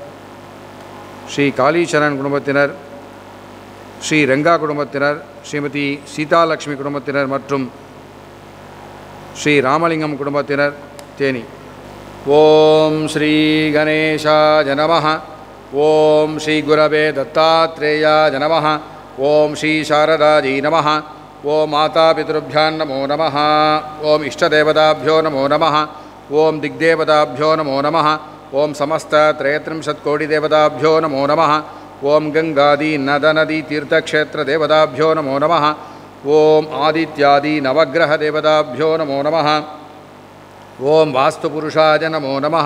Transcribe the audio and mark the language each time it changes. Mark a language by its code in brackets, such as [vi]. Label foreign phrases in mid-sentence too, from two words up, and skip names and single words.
[ta] ஸ்ரீ காளீச்சரன் குடும்பத்தினர், ஸ்ரீ ரெங்கா குடும்பத்தினர், ஸ்ரீமதி சீதாலக்ஷ்மி குடும்பத்தினர் மற்றும் ஸ்ரீ ராமலிங்கம் குடும்பத்தினர் தேனி. [sa] ॐ श्री गणेशाय नमः. ॐ श्री गुरवे दत्तात्रेयाय नमः. ॐ श्री शारदायै नमः। ॐ मातापितृभ्यां नमो नमः. ॐ इष्टदेवताभ्यो नमो नमः. ओं दिग्देवताभ्यो नमो नमः. ओं समस्त त्रयत्रिंशत्कोटिदेवताभ्यो नमो नमः. ओं गंगादि नदनदी तीर्थक्षेत्रदेवताभ्यो नमो नमः. ओं आदित्यादि नवग्रहदेवताभ्यो नमो नमः. ओं वास्तुपुरुषाय नमो नमः.